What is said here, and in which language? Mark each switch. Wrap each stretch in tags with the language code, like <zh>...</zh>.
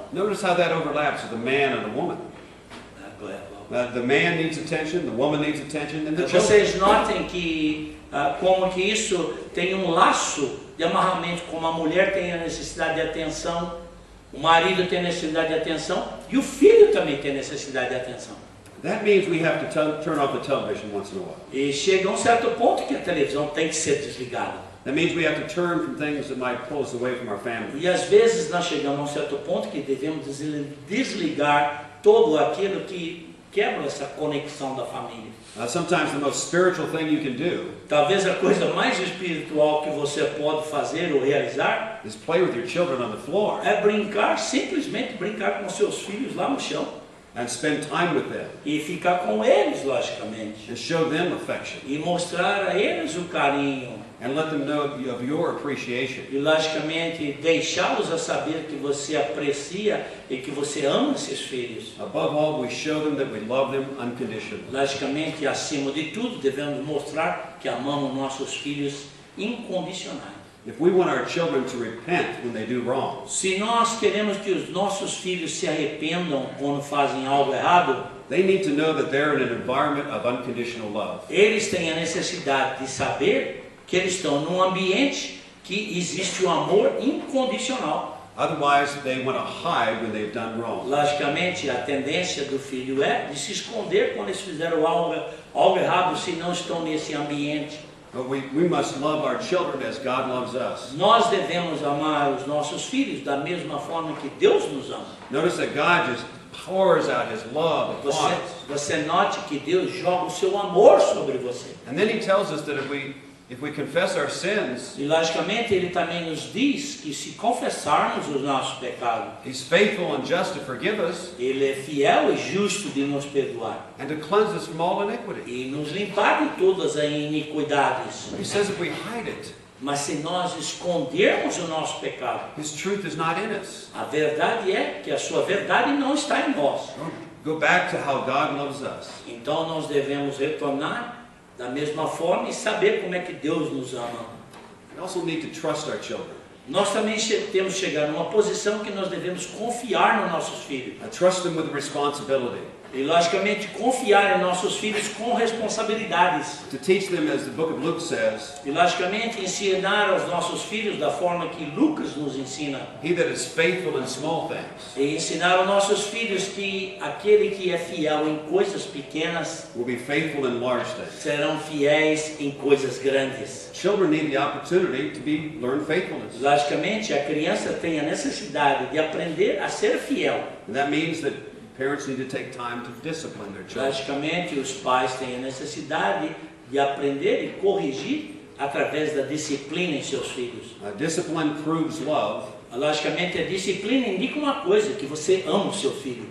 <en>Notice how that overlaps with the man and the woman. The man needs attention, the woman needs attention, and the children.</en> <pt>Vocês notem que como que isso tem um laço de amarramento, como a mulher tem a necessidade de atenção, o marido tem necessidade de atenção e o filho também tem necessidade de atenção.</pt> <en>That means we have to turn off the television once in a while.</en> <pt>E chega um certo ponto que a televisão tem que ser desligada.</pt> <en>That means we have to turn from things that might pull us away from our family.</en> <pt>E às vezes nós chegamos a um certo ponto que devemos desligar todo aquilo que quebra essa conexão da família.</pt> <en>Sometimes the most spiritual thing you can do</en> <pt>Talvez a coisa mais espiritual que você pode fazer ou realizar</pt> <en>is play with your children on the floor.</en> <pt>é brincar, simplesmente brincar com seus filhos lá no chão.</pt> <en>and spend time with them</en> <pt>e ficar com eles, logicamente,</pt> <en>and show them affection</en> <pt>e mostrar a eles o carinho,</pt> <en>and let them know of your appreciation.</en> <pt>e logicamente deixá-los a saber que você aprecia e que você ama esses filhos.</pt> <en>Above all, we show them that we love them unconditionally.</en> <pt>Logicamente, acima de tudo, devemos mostrar que amamos nossos filhos incondicionais.</pt> <en>If we want our children to repent when they do wrong,</en> <pt>Se nós queremos que os nossos filhos se arrependam quando fazem algo errado,</pt> <en>they need to know that they're in an environment of unconditional love.</en> <pt>eles têm a necessidade de saber que eles estão num ambiente que existe o amor incondicional.</pt> <en>Otherwise, they want to hide when they've done wrong.</en> <pt>Logicamente, a tendência do filho é de se esconder quando eles fizeram algo errado, se não estão nesse ambiente.</pt> <en>But we must love our children as God loves us.</en> <pt>Nós devemos amar os nossos filhos da mesma forma que Deus nos ama.</pt> <en>Notice that God just pours out His love upon us.</en> <pt>Você note que Deus joga o seu amor sobre você.</pt> <en>And then He tells us that if we confess our sins,</en> <pt>E logicamente Ele também nos diz que se confessarmos os nossos pecados,</pt> <en>He's faithful and just to forgive us</en> <pt>Ele é fiel e justo de nos perdoar</pt> <en>and to cleanse us from all iniquity.</en> <pt>e nos limpar de todas as iniquidades.</pt> <en>He says if we hide it,</en> <pt>Mas se nós escondermos o nosso pecado,</pt> <en>His truth is not in us.</en> <pt>a verdade é que a sua verdade não está em nós.</pt> <en>Go back to how God loves us.</en> <pt>Então nós devemos retornar da mesma forma e saber como é que Deus nos ama.</pt> <en>We also need to trust our children.</en> <pt>Nós também temos que chegar numa posição que nós devemos confiar nos nossos filhos.</pt> <en>Trust them with responsibility.</en> <pt>E logicamente confiar em nossos filhos com responsabilidades.</pt> <en>To teach them, as the book of Luke says,</en> <pt>E logicamente ensinar aos nossos filhos da forma que Lucas nos ensina.</pt> <en>he that is faithful in small things</en> <pt>E ensinar aos nossos filhos que aquele que é fiel em coisas pequenas</pt> <en>will be faithful in large things.</en> <pt>serão fiéis em coisas grandes.</pt> <en>Children need the opportunity to learn faithfulness.</en> <pt>Logicamente a criança tem a necessidade de aprender a ser fiel.</pt> <en>And that means that parents need to take time to discipline their children.</en> <pt>Logicamente, os pais têm a necessidade de aprender e corrigir através da disciplina em seus filhos.</pt> <en>Discipline proves love,</en> <pt>Logicamente, a disciplina indica uma coisa, que você ama o seu filho.</pt>